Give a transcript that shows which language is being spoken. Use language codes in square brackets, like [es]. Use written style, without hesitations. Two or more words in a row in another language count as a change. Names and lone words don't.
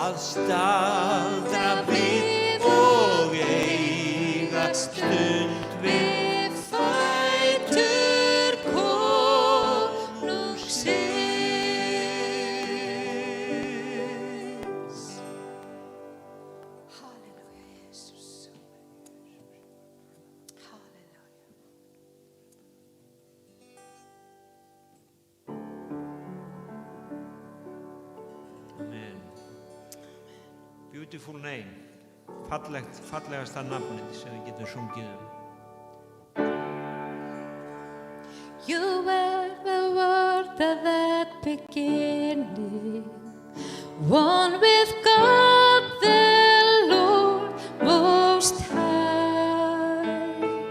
[is] staldra við og eiga stund við fætur konungsins. Halleluja, Jesus. Halleluja. Amen. [en] Beautiful name. [is] Fallegasta nafnið sem við getum sungið [en] You were the word at that beginning, one with God the Lord Most High.